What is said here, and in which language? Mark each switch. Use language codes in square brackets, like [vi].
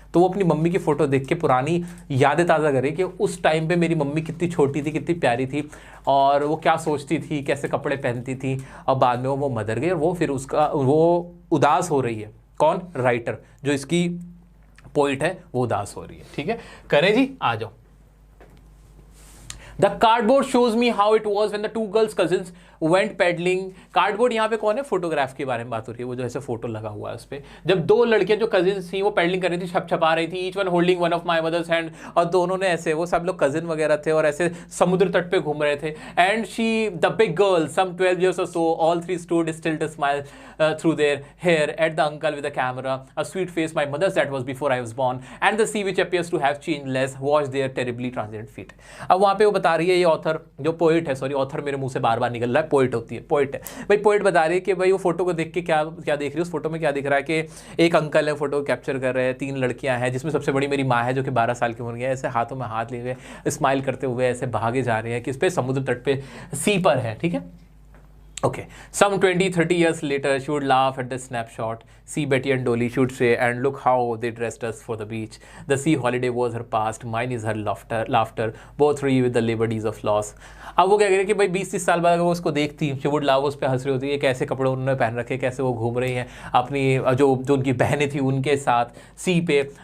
[hi] तो वो अपनी मम्मी की फोटो देख के पुरानी यादें ताज़ा करे कि उस टाइम पे मेरी मम्मी कितनी छोटी थी, कितनी प्यारी थी, और वो क्या सोचती थी, कैसे कपड़े पहनती थी, और बाद में वो मदर गई, और वो फिर वो उदास हो रही है। कौन? राइटर, जो इसकी पोइट है, वो उदास हो रही है। ठीक है, करें जी, आ जाओ। [en] The cardboard shows me how it was when the two girls cousins went peddling। [hi] Cardboard यहाँ पे कौन है? फोटोग्राफ के बारे में बात हो रही है। वो जो ऐसे फोटो लगा हुआ है उस पे, जब 2 लड़कियां जो कजिन्स थी वो पेडलिंग कर रही थी, छपा रही थी, [en] each one holding one of my mother's hand, [hi] और दोनों ने ऐसे, वो सब लोग कजिन वगैरह थे और ऐसे समुद्र तट पे घूम रहे थे। [en] And she the big girl some 12 years or so, all 3 stood still to smile through their hair at the uncle with a camera, a sweet face my mother's that was before I was born, and the sea which appears to have changed less washed their terribly transient feet। [hi] अब वहां पे वो बता रही है, ये author जो poet है, सॉरी ऑथर मेरे मुंह से बार बार निकल रहा है, पोइट होती है, पोइट है भाई। पोइट बता रही है कि भाई वो फोटो को देख के क्या क्या देख रही है, उस फोटो में क्या दिख रहा है कि एक अंकल है, फोटो कैप्चर कर रहे हैं, 3 लड़कियां हैं, जिसमें सबसे बड़ी मेरी माँ है जो कि 12 साल की उम्र की है, ऐसे हाथों में हाथ लिए हुए स्माइल करते हुए ऐसे भागे जा रहे हैं, किस पे? समुद्र तट पे, सी पर है। ठीक है, [en] okay, some 20-30 years later she would laugh at the snapshot, see Betty and Dolly, she would say, and look how they dressed us for the beach, the sea holiday was her past, mine is her laughter, both free with the liberties of loss। [hi] अब वो क्या कह रहे कि भाई 20-30 साल बाद अगर वो उसको देखती, [en] she would laugh, [hi] उस पर हंस रही होती है, कैसे कपड़े उन्होंने पहन रखे, कैसे वो घूम रही हैं अपनी जो उनकी बहनें थी उनके साथ सी पे।